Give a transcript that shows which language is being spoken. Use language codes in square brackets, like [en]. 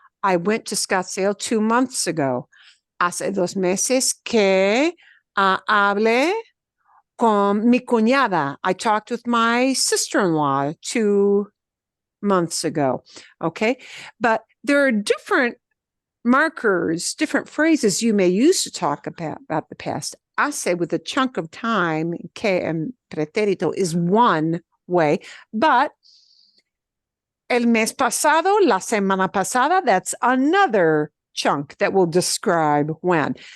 [en] I went to Scottsdale 2 months ago. [es] Hace 2 meses que hablé con mi cuñada. [en] I talked with my sister-in-law 2 months ago. Okay. But there are different markers, different phrases you may use to talk about the past. Hace with a chunk of time, que and pretérito is one way, but [es] el mes pasado, la semana pasada, [en] that's another chunk that will describe when.